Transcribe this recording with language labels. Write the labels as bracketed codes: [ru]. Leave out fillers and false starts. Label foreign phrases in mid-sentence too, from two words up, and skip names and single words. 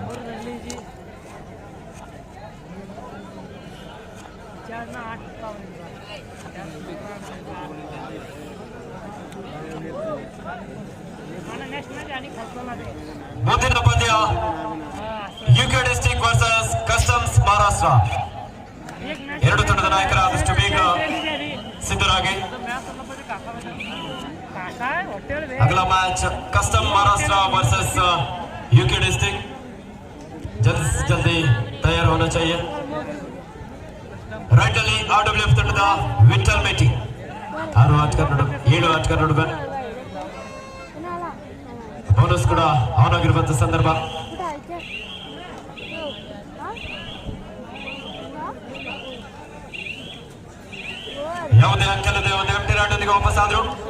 [kn] ಮುಂದಿನ ಪಂದ್ಯ UK ಡಿಸ್ಟ್ರಿಕ್ಟ್ ವರ್ಸಸ್ ಕಸ್ಟಮ್ಸ್ ಮಹಾರಾಷ್ಟ್ರ. ಎರಡು ತಂಡದ ನಾಯಕರಾದಷ್ಟು ಬೇಗ ಸಿದ್ಧರಾಗಿ [hi] अगला मैच कस्टम महाराष्ट्र वर्सेस UK डिस्ट्रिक्ट. जल्दी से जल्दी तैयार होना चाहिए. [kn] राइट ಅಲ್ಲಿ RWF ತಂಡದ ವಿಠಲ್ ಮೇಟಿ 6 ಆಟಗಾರರ ನಡುವೆ ಬೋನಸ್ ಕೂಡ ಆನ್ ಆಗಿರುವಂತಹ ಸಂದರ್ಭ. ಯಾವುದೇ ಅಂಕಲ್ಲದೆ ಒಂದು ಎಂಟಿ ರಾಡ್ ನೊಂದಿಗೆ ವಾಪಸ್ ಆದ್ರು.